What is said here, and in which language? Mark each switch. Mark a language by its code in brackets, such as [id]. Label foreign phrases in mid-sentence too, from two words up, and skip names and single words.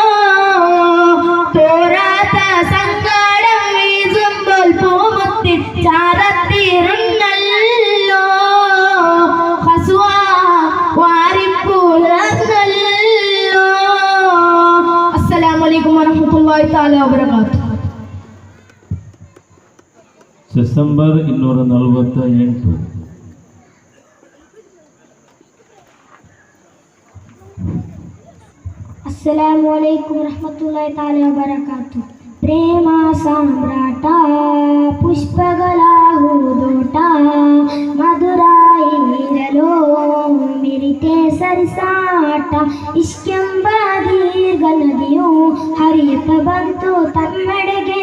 [ml] തോരാത്ത സങ്കടം വീസുമ്പോൾ പൂമുത്തിൻ ചാരത്തിരുന്നല്ലോ ഹസ്വ വാരിപ്പുലർന്നല്ലോ. [ar] السلام عليكم ورحمة الله تعالى وبركاته. [ml] ഡിസംബർ 248. [ar] السلام عليكم ورحمة الله تعالى وبركاته. [kn] ಪ್ರೇಮ ಸಾಮ್ರಾಟ ಪುಷ್ಪಗಳ ಹೂದೋಟ ಮಧುರಾಯಿರಲು ಮಿರಿತೆ ಸರಿಸಾಟ ಇಷ್ಕೆಂಬ ದೀರ್ಘ ನದಿಯು ಹರಿಯುತ್ತ ಬಂತು ತಮ್ಮೆಡೆಗೆ.